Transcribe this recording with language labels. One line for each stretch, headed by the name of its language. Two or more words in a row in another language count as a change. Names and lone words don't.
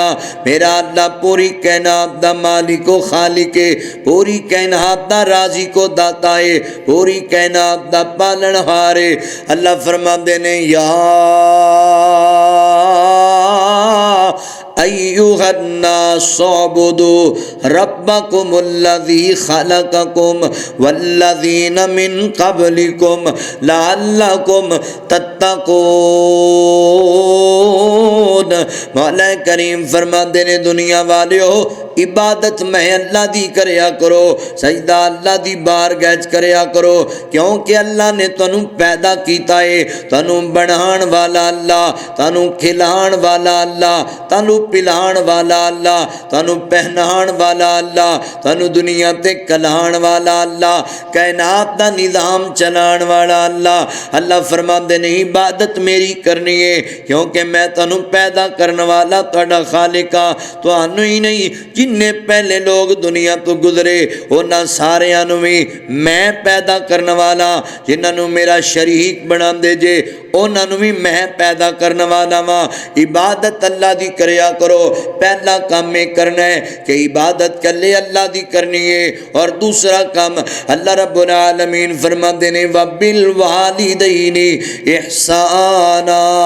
Punjabi: میرا اللہ پوری کائنات دا مالک و خالق ہے، پوری کائنات دا رازق و داتا ہے، پوری کائنات دا پالن ہار ہے۔ اللہ فرماندے نے
Arabic: یا ایھا الناس اعبدوا ربکم الذی خلقکم والذین من قبلکم لعلکم تتقون۔
Punjabi: مولا کریم فرماندے نے دنیا والیو عبادت میں اللہ دی کریا کرو، سجدہ اللہ دی بارگاہ وچ کریا کرو کیونکہ اللہ نے تانوں پیدا کیتا ہے، تانوں بنان والا اللہ، تانوں کھلان والا اللہ، تانوں پلان والا اللہ، تانوں پہنان والا اللہ، تانوں دنیا تے کلان والا اللہ، کائنات دا نظام چلان والا اللہ۔ اللہ فرماندے نے عبادت میری کرنی ہے کیونکہ میں تانوں پیدا پیدا کرنے والا تہاڈا خالق ہاں تہانوں ہی نہیں جننے پہلے لوگ دنیا تو گزرے انہاں ساریاں نوں وی میں پیدا کرنے والا جنہاں نوں میرا شریک بنا دے جے انہاں نوں وی میں پیدا کرنے والا وا عبادت اللہ دی کریا کرو
Urdu: پہلا کام یہ کرنا ہے کہ عبادت کلے اللہ دی کرنی ہے اور دوسرا کام اللہ رب العالمین فرماتے ہیں
Arabic: وبالوالدین احسانا